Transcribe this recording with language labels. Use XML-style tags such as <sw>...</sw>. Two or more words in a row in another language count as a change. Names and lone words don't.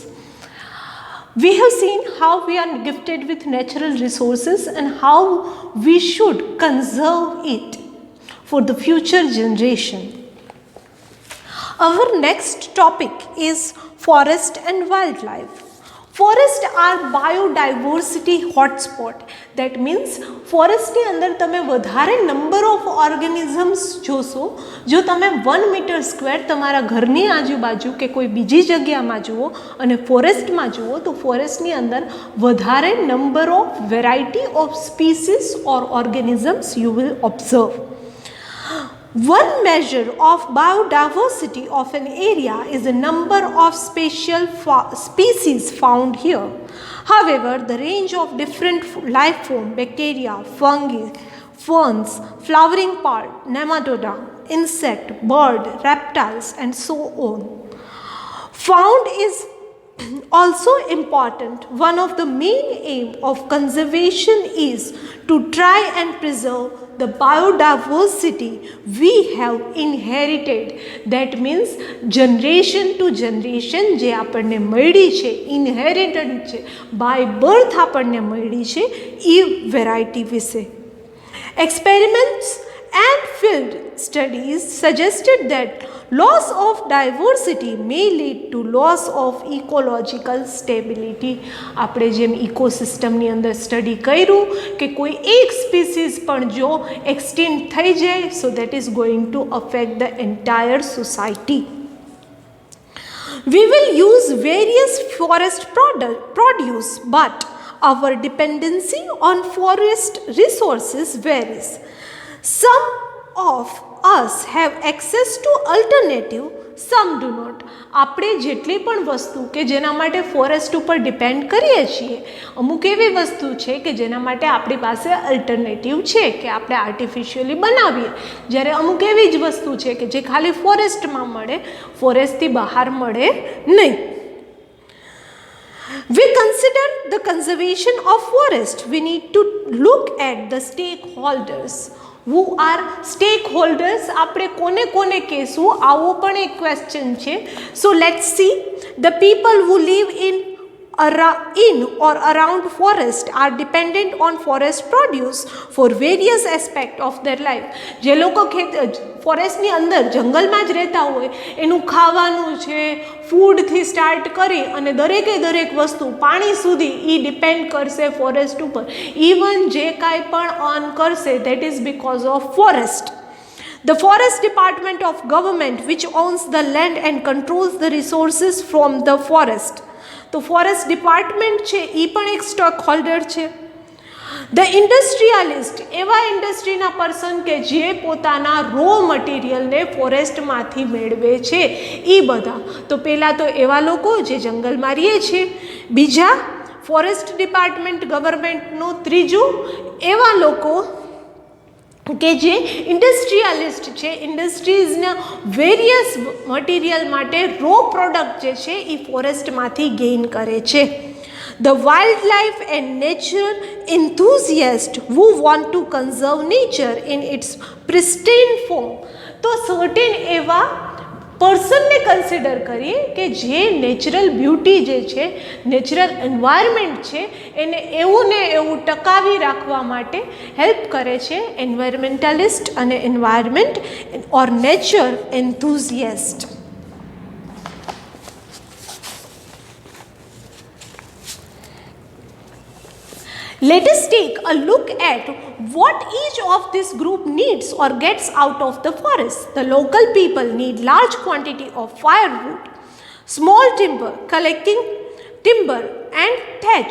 <en>We have seen how we are gifted with natural resources and how we should conserve it for the future generation. Our next topic is forest and wildlife. Forests are biodiversity hotspot. That means</en> <gu>forest ની અંદર તમે વધારે નંબર ઓફ ઓર્ગેનિઝમ્સ જોશો. જો તમે 1 મીટર સ્ક્વેર તમારા ઘરની આજુબાજુ કે કોઈ બીજી જગ્યામાં જુઓ અને ફોરેસ્ટમાં જુઓ તો ફોરેસ્ટની અંદર વધારે</gu> <en>number of variety of species or organisms you will observe. One measure of biodiversity of an area is the number of species found here. However, the range of different life forms, bacteria, fungi, ferns, flowering part, nematoda, insect, bird, reptiles and so on, found is also important. One of the main aim of conservation is to try and preserve the biodiversity we have inherited. That means generation to generation</en> <gu>જે આપણને મળી છે, ઇનહેરિટેડ છે,</gu> <en>by birth</en> <gu>આપણને મળી છે એ વેરાયટી વિશે.</gu> <en>Experiments and field studies suggested that loss of diversity may lead to loss of ecological stability.</en> <gu>આપણે જેમ ઇકોસિસ્ટમની અંદર સ્ટડી કર્યું કે કોઈ એક સ્પીસીસ પણ જો એક્સટિન્ક્ટ થઈ જાય</gu> <en>so that is going to affect the entire society. We will use various forest produce but our dependency on forest resources varies. Some of us have access to alternative, some do not.</en> <gu>આપણે જેટલી પણ વસ્તુ કે જેના માટે ફોરેસ્ટ ઉપર ડિપેન્ડ કરીએ છીએ, અમુક એવી વસ્તુ છે કે જેના માટે આપણી પાસે અલ્ટરનેટિવ છે કે આપણે આર્ટિફિશિયલી બનાવીએ, જ્યારે અમુક એવી જ વસ્તુ છે કે જે ખાલી ફોરેસ્ટમાં મળે, ફોરેસ્ટથી બહાર મળે નહીં.</gu> <en>We consider the conservation of forest. We need to look at the stakeholders. Who are stakeholders?</en> <gu>આપણે કોને કોને કહેશું, આવો પણ એક ક્વેશ્ચન છે.</gu> <en>So let's see. The people who live in or around forest are dependent on forest produce for various aspects of their life.</en> <gu>જે લોકો ફોરેસ્ટની અંદર જંગલમાં જ રહેતા હોય એનું ખાવાનું છે, ફૂડથી સ્ટાર્ટ કરી અને દરેકે દરેક વસ્તુ પાણી સુધી એ ડિપેન્ડ કરશે ફોરેસ્ટ ઉપર. ઇવન જે કાંઈ પણ અર્ન કરશે</gu> <en>that is because of forest. The forest department of government which owns the land and controls the resources from the forest.</en> <gu>તો ફોરેસ્ટ ડિપાર્ટમેન્ટ છે એ પણ એક સ્ટેક હોલ્ડર છે.</gu> <en>the industrialist</en> <gu>એવા ઇન્ડસ્ટ્રીના પર્સન કે જે પોતાના</gu> <en>raw materialને</en> <gu>ફોરેસ્ટમાંથી મેળવે છે એ બધા. તો પહેલાં તો એવા લોકો જે જંગલમાં રહે છે, બીજા ફોરેસ્ટ ડિપાર્ટમેન્ટ ગવર્મેન્ટનું, ત્રીજું એવા લોકો કે જે ઇન્ડસ્ટ્રીયાલિસ્ટ છે, ઇન્ડસ્ટ્રીઝના વેરિયસ મટીરિયલ માટે</gu> <en>raw product</en> <gu>જે છે એ ફોરેસ્ટમાંથી ગેઇન કરે છે.</gu> <en>The wildlife and nature enthusiast who want to conserve nature in its pristine form.</en> <gu>તો સર્ટેન એવા પર્સનને કન્સિડર કરીએ કે જે</gu> <en>natural beauty</en> <gu>જે છે,</gu> <en>natural environment</en> <gu>છે એને એવું ને એવું ટકાવી રાખવા માટે હેલ્પ કરે છે એન્વાયરમેન્ટાલિસ્ટ અને</gu> <en>environment or nature enthusiast. Let us take a look at what each of this group needs or gets out of the forest. The local people need large quantity of firewood, small timber, collecting timber and thatch.</en>